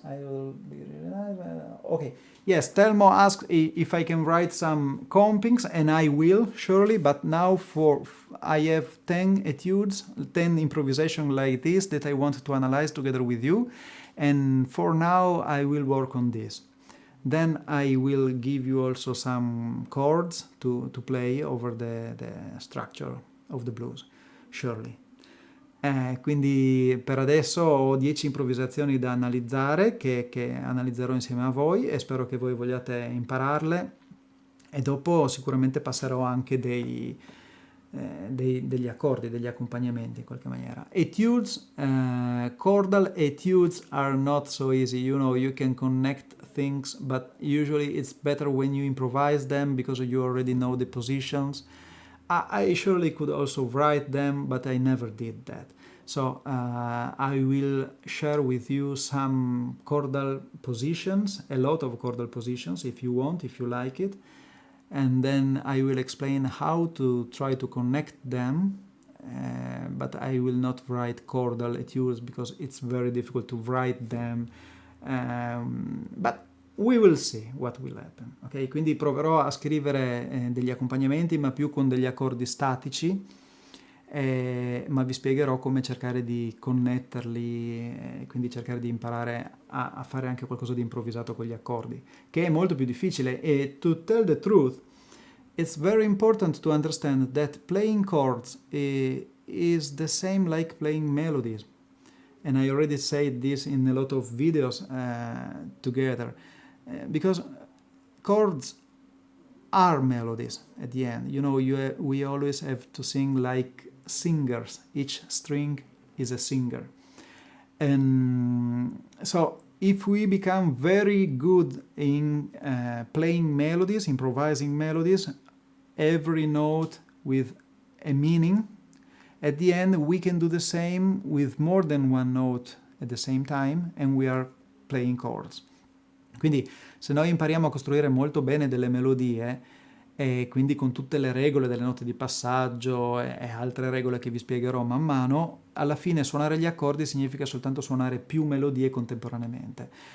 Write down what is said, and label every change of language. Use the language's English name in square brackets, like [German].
[English] I will be really nice. Okay, yes, Telmo asked if I can write some compings, and I will, surely, but now I have 10 etudes, 10 improvisation like this that I want to analyze together with you, and for now I will work on this. Then I will give you also some chords to play over the structure of the blues, surely. [Italian] Quindi per adesso ho 10 improvvisazioni da analizzare che analizzerò insieme a voi e spero che voi vogliate impararle, e dopo sicuramente passerò anche degli accordi, degli accompagnamenti in qualche maniera. [English] Etudes, chordal etudes are not so easy. You know, you can connect things, but usually it's better when you improvise them because you already know the positions. I surely could also write them, but I never did that. So I will share with you some chordal positions, a lot of chordal positions if you want, if you like it. And then I will explain how to try to connect them, but I will not write chordal etudes because it's very difficult to write them. But we will see what will happen. Okay? [Italian] Quindi proverò a scrivere degli accompagnamenti, ma più con degli accordi statici, ma vi spiegherò come cercare di connetterli, quindi cercare di imparare a fare anche qualcosa di improvvisato con gli accordi, che è molto più difficile. [English] E to tell the truth, it's very important to understand that playing chords is the same like playing melodies. And I already said this in a lot of videos together. Because chords are melodies at the end. You know, we always have to sing like singers. Each string is a singer. And so if we become very good in playing melodies, improvising melodies, every note with a meaning, at the end we can do the same with more than one note at the same time, and we are playing chords. [Italian] Quindi se noi impariamo a costruire molto bene delle melodie, e quindi con tutte le regole delle note di passaggio e altre regole che vi spiegherò man mano, alla fine suonare gli accordi significa soltanto suonare più melodie contemporaneamente.